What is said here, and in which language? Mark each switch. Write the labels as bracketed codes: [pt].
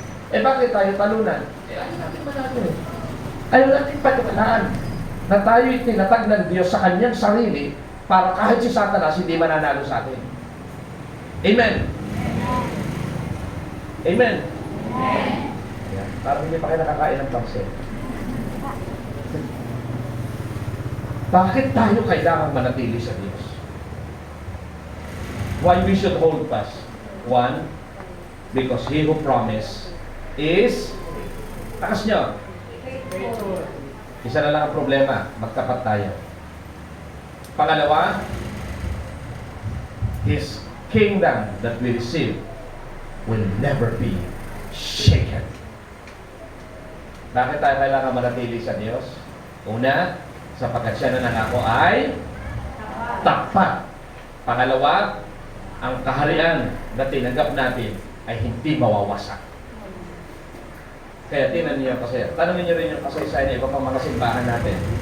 [tl] Eh bakit tayo talunan? Ayaw natin manalo eh. Ayaw natin patukalaan na tayo itinatag ng Diyos sa kanyang sarili para kahit si Satanas hindi mananalo sa atin. Amen? Amen? Amen. Parang hindi pa kayo nakakain ng pangsin. Bakit tayo kailangan manatili sa Diyos? [en] Why we should hold fast? One, because He who promised is, [tl] takas nyo. Isa na lang ang problema, magtapat tayo. Pangalawa, [en] His kingdom that we receive will never be shaken. [tl] Bakit tayo kailangan manatili sa Diyos? Una, sapagkat siya na nangako ay tapat. Pangalawa, ang kaharian na tinanggap natin ay hindi mawawasak. Kaya tinan niyo kasi, tanongin niyo rin yung kasaysayan ng iba pang mga simbahan natin.